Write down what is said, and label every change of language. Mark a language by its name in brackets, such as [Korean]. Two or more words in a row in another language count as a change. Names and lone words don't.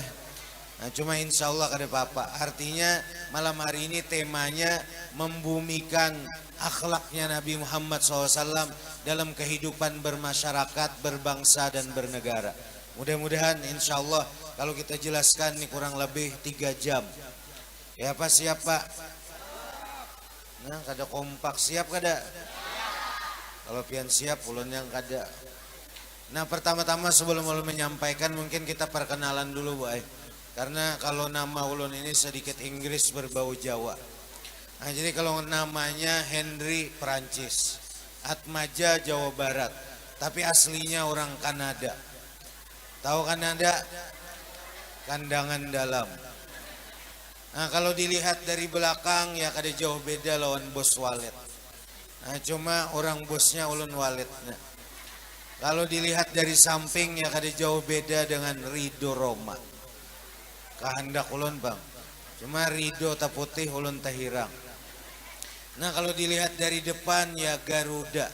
[Banjar] Nah, cuma [Arabic] إن شاء الله [Banjar] kada apa-apa. Artinya malam hari ini temanya membumikan akhlaknya Nabi Muhammad SAW dalam kehidupan bermasyarakat, berbangsa dan bernegara. [Indonesian] Mudah-mudahan [Arabic] إن شاء الله [Indonesian] kalau kita jelaskan ini kurang lebih 3 jam. Ya Pak, siap Pak? [Banjar] Nah, kada kompak, siap kada? Kalau pian siap, ulun yang kada. Nah, pertama-tama sebelum ulun menyampaikan mungkin kita perkenalan dulu, Bu. Karena kalau nama ulun ini sedikit Inggris berbau Jawa. [Indonesian] Nah, jadi kalau namanya Henry Perancis, Atmaja Jawa Barat, tapi aslinya orang Kanada. Tahu Kanada? Kandangan dalam. [Banjar] Nah, kalau dilihat dari belakang ya kada jauh beda lawan bos walet. Nah, cuma orang bosnya ulun walet. Nah, kalau dilihat dari samping ya kada jauh beda dengan Ridho Roma. Kehendak ulun, Bang. Cuma Ridho tak putih ulun tak hirang. Nah kalau dilihat dari depan ya Garuda.